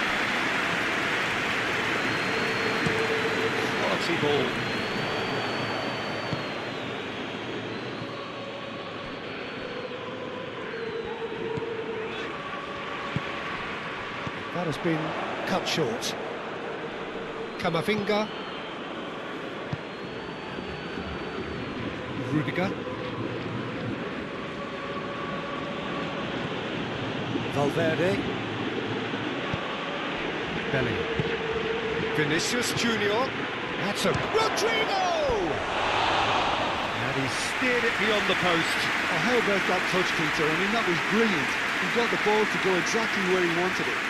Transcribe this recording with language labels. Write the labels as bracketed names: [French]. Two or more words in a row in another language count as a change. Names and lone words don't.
[English] Quality ball. That has been cut short. Camavinga. Rudiger. Valverde. Bellingham. Vinicius Junior. That's a Rodrigo! And he steered it beyond the post. Oh, how about that touch, Peter? I mean, that was brilliant. He got the ball to go exactly where he wanted it.